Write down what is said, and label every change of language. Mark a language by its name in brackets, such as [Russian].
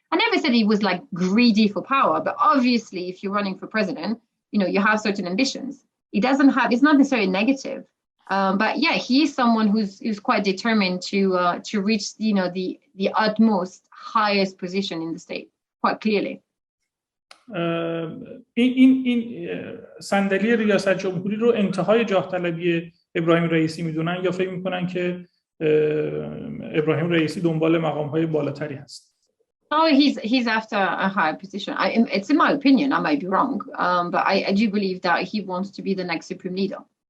[English] I never said he was like greedy for power, but obviously if you're running for president, you have certain ambitions. It's not necessarily negative. But yeah, he is someone who's quite determined to reach, the utmost highest position in the state, quite clearly. [Persian] این صندلی ریاست جمهوری رو انتهای جاه طلبی ابراهیم رئیسی میدونن یا فکر میکنن که ابراهیم رئیسی دنبال مقام‌های بالاتری هست؟ [English] Oh, he's after a higher position. It's in my opinion, I might be wrong, but I do believe that he wants to be the next supreme leader.